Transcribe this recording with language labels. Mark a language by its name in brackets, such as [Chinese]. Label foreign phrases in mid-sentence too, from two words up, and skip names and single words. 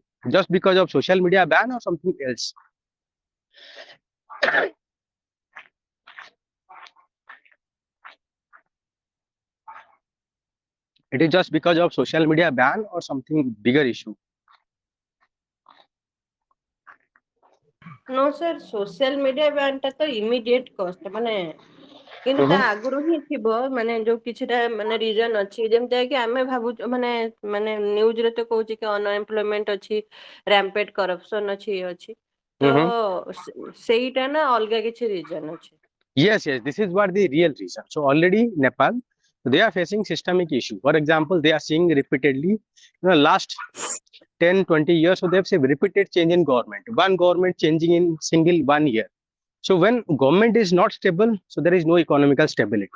[English] Just because of social media ban or something else? It is just because of social media ban or something bigger issue? no sir social media [Odia] ବ୍ୟାନ୍ଟା ତ ଇମିଡିଏଟ କଷ୍ଟ ମାନେ କିନ୍ତୁ ତା Mhm, ଆଗରୁ ହିଁ ଥିବ ମାନେ ଯୋଉ କିଛିଟା ମାନେ ରିଜନ ଅଛି ଯେମିତି କି ଆମେ ଭାବୁଛୁ ମାନେ ମାନେ ନ୍ୟୁଜରେ ତ କହୁଛି କି ଅନଏମ୍ପ୍ଲୟମେଣ୍ଟ ଅଛି [English] rampant corruption [Odia] ଅଛି ଇଏ ଅଛି ତ mhm. ସେଇଟା ନା ଅଲଗା କିଛି ରିଜନ ଅଛି? [English] Yes. This is what the real reason. So already Nepal, they are facing systemic issue. For example, they are seeing repeatedly, last 10, 20 years, so they have seen repeated change in government. One government changing in single 1 year. So when government is not stable, so there is no economical stability.